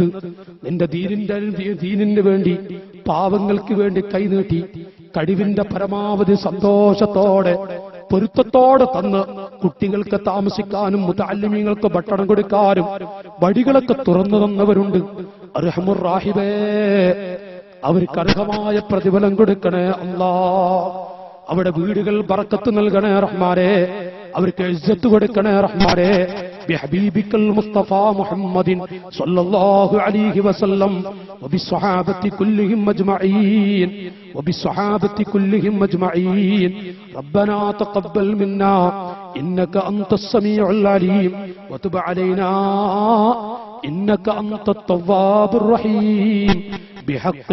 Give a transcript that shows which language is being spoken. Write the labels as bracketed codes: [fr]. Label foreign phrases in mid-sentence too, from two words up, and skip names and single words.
[ml] നിന്റെ ദീനിന് വേണ്ടി, പാവങ്ങൾക്ക് വേണ്ടി കൈനീട്ടി കഴിവിന്റെ പരമാവധി സന്തോഷത്തോടെ പൊരുത്തത്തോടെ തന്ന് കുട്ടികൾക്ക് താമസിക്കാനും മുതഅല്ലിമീങ്ങൾക്ക് ഭക്ഷണം കൊടുക്കാനും വഴികളൊക്കെ തുറന്നു തന്നവരുണ്ട്. [ar] أرحم الراحمين, [ml] അവർക്ക് അർഹമായ പ്രതിഫലം കൊടുക്കണേ അല്ലാഹ്. അവിടെ വീടുകൾ ബർക്കത്ത് നൽകണേ റഹ്മാനെ. അവർക്ക് ഇസ്സത്ത് കൊടുക്കണേ റഹ്മാനെ. [ar] بحبيبك المصطفى محمد صلى الله عليه وسلم وبالصحابة كلهم أجمعين ربنا تقبل منا إنك أنت السميع العليم وتب علينا إنك أنت التواب الرحيم بحق